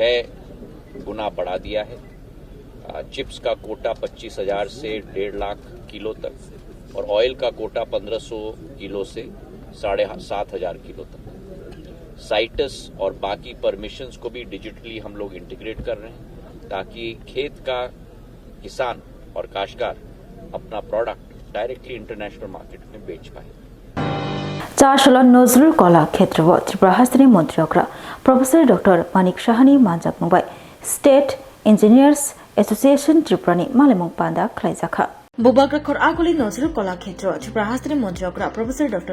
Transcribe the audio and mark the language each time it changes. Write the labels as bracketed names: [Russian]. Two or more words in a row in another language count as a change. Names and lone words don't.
[Hindi] 6 गुना बढ़ा दिया है चिप्स का कोटा 25,000 से 1.5 लाख किलो तक और ऑयल का कोटा 1500 किलो से 7,500 किलो तक साइटस और बाकी परमिशंस को भी डिजिटली हम लोग इंटीग्रेट कर रहे हैं ताकि खेत का किसान और काश्तकार अपना [English] product directly international market [Hindi] में बेच पाए [Kok Borok] Chashalo Nozrul Kola Khetrabo Tripura Hastini Montriokra Professor Dr. Manik Shahani Manjak Mumbai State Engineers Association Tripurani Malimung Panda Klaizakha Bubagrakhor Aguli Nozrul Kola Khetro Tripura Hastini Montriokra Professor Dr.